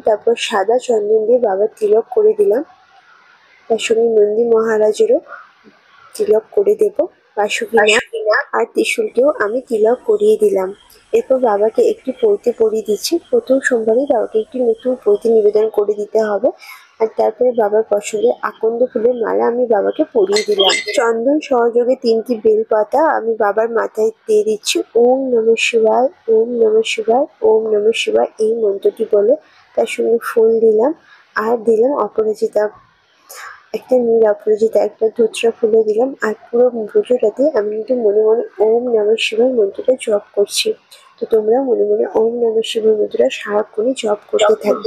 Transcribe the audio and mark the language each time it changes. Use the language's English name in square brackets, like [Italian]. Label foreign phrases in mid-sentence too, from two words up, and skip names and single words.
[Bangla] তারপর সাদা চন্দন দিয়ে বাবার তিলক করে দিলাম, তার সঙ্গে নন্দী মহারাজেরও তিলক করে দেব, বাসুকী নাগ আর ত্রিশূলকেও আমি তিলক করিয়ে দিলাম। এরপর বাবাকে একটি পৈতে পরিয়ে দিচ্ছি। প্রথম সোমবারে বাবাকে একটি নতুন পৈতে নিবেদন করে দিতে হবে। আর তারপরে বাবার পছন্দের আকন্দ ফুলের মালা আমি বাবাকে পরিয়ে দিলাম। চন্দন সহযোগে 3টি বেলপাতা আমি বাবার মাথায় দিয়ে দিচ্ছি। [Sanskrit] ওম নমঃ শিবায়, ওম নমঃ শিবায়, ওম নমঃ শিবায় [Bangla] এই মন্ত্রটি বলে। তার সঙ্গে ফুল দিলাম, আর দিলাম অপরাজিতা, একটা নীল অপরাজিতা, একটা ধুতরা ফুলও দিলাম। আর পুরো পুজোটাতে আমি কিন্তু মনে মনে [Sanskrit] ওম নমঃ শিবায় [Bangla] মন্ত্রটা জপ করছি। তো তোমরা মনে মনে [Sanskrit] ওম নমঃ শিবায় [Bangla] মন্ত্রটা সারাক্ষণই জপ করতে থাকবে।